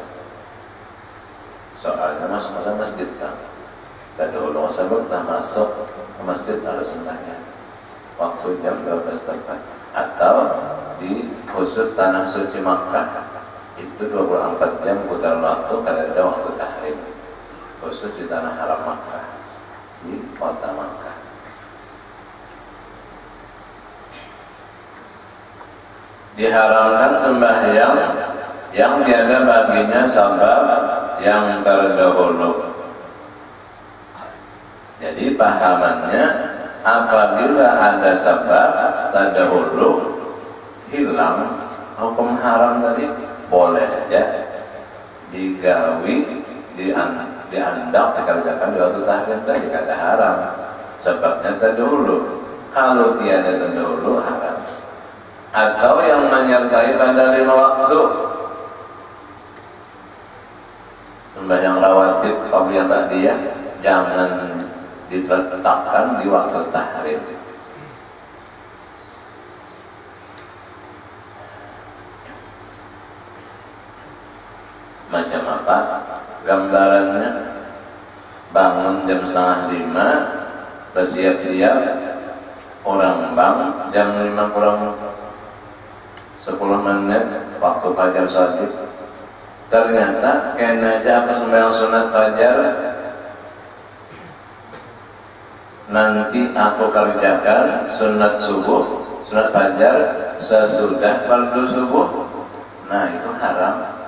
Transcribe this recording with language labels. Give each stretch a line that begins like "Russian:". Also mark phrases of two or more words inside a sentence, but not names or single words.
Banjar: Soalnya masuk ke masjid kan, tak dulu sebab tak masuk ke masjid harus sembahyang waktu jam 12 tepat. Atau di khusus tanah suci Makkah itu 24 jam putar waktu karena ada waktu tahrim khusus di tanah haram Makkah, di kota Makkah. Diharamkan sembahyang yang tiada baginya sabab yang terdahulu. Jadi pahamannya, apabila ada sebab terdahulu hilang hukum haram tadi, boleh aja digawi, diandak, dikerjakan di waktu tahrim tadi, kada haram. Sebabnya terdahulu. Kalau tiada terdahulu haram. Atau yang menyertai pada 5 waktu, sembahyang rawatib qabliyah ba'diyah jangan diletakkan di waktu tahrim. Macam apa gambarannya? Bangun jam 4:30, bersiap-siap, orang bangun jam 5 kurang 10 menit waktu fajar shadid. Ternyata kena aja apa sembahyang sunat fajar nanti aku kerjakan sunat subuh, sunat fajar sesudah fardu subuh. Nah itu haram.